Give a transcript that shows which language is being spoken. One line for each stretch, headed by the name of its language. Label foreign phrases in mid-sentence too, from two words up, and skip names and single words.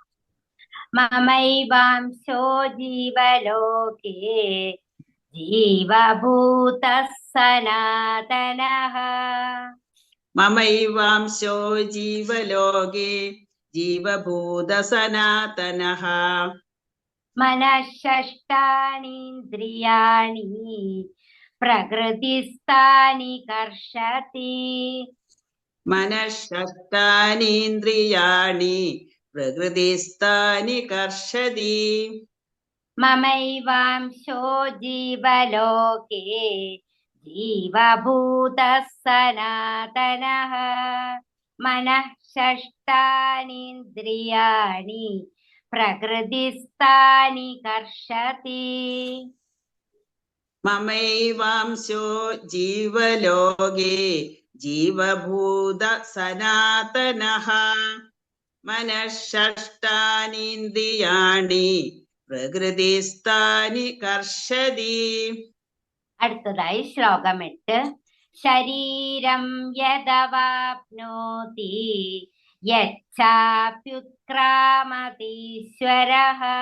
Sanskrit: മമൈവാംശോ ജീവലോകേ ജീവഭൂതഃ സനാതനഃ. മമൈവാംശോ ജീവലോകേ ജീവഭൂതഃ സനാതനഃ. മനഃഷഷ്ടാനീന്ദ്രിയാണി പ്രകൃതിസ്ഥാനി കർഷതി. മനഃഷഷ്ടാനീന്ദ്രിയാണി പ്രകൃതിസ്ഥാനി കർഷതി. മമൈവാംശോ ജീവലോകേ ജീവഭൂതഃ സനാതനഃ. മനഃഷഷ്ടാനീന്ദ്രിയാണി പ്രകൃതിസ്ഥാനി കർഷതി. മമൈവാംശോ ജീവലോകേ ജീവഭൂതഃ സനാതനഃ. മനഃഷഷ്ടാനീന്ദ്രിയാണി പ്രകൃതിസ്ഥാനി കർഷതി.
Malayalam: അടുത്തതായി ശ്ലോകം 8.
Sanskrit: ശരീരം യദവാപ്നോതി യച്ഛാപ്യുത്ക്രാമതീശ്വരഃ.